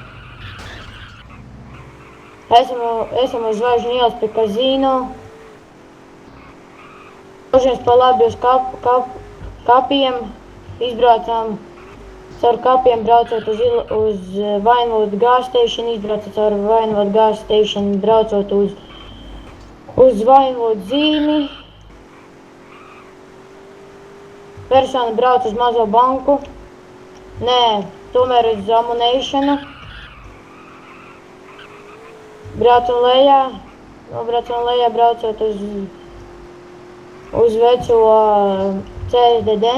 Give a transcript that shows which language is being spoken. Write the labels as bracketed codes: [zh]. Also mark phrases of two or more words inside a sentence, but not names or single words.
[lv] Esam uz Zvaigžņu ielas pie kazino. Dožamies pa labi uz kapiem. Izbraucam caur kapiem, braucot uz Vinewood [en] gas station. [lv] Izbraucot caur Vinewood [en] gas station, [lv] braucot uz Vinewood zīmi. Persona brauc uz mazo banku. Nē, tomēr uz Ammunitionu. Braucam lejā, braucot uz veco CSDD.